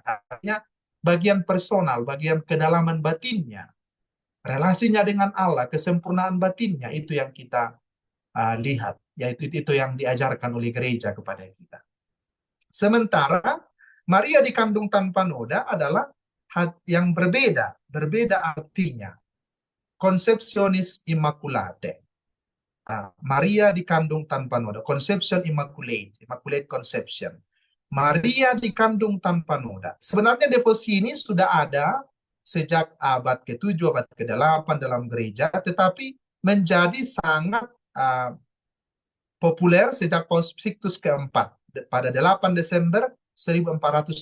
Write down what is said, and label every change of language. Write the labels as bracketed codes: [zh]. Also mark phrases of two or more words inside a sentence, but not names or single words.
[id] Artinya bagian personal, bagian kedalaman batinnya, relasinya dengan Allah, kesempurnaan batinnya, itu yang kita lihat. Yaitu itu yang diajarkan oleh gereja kepada kita. Sementara Maria dikandung tanpa noda adalah yang berbeda artinya. [la] Conceptionis Immaculate. [id] Maria dikandung tanpa noda. [en] Conception Immaculate. Immaculate Conception. [id] Maria dikandung tanpa noda. Sebenarnya devosi ini sudah ada sejak abad ke-7, abad ke-8 dalam gereja, tetapi menjadi sangat populer sejak Paus Sixtus keempat pada 8 Desember 1476.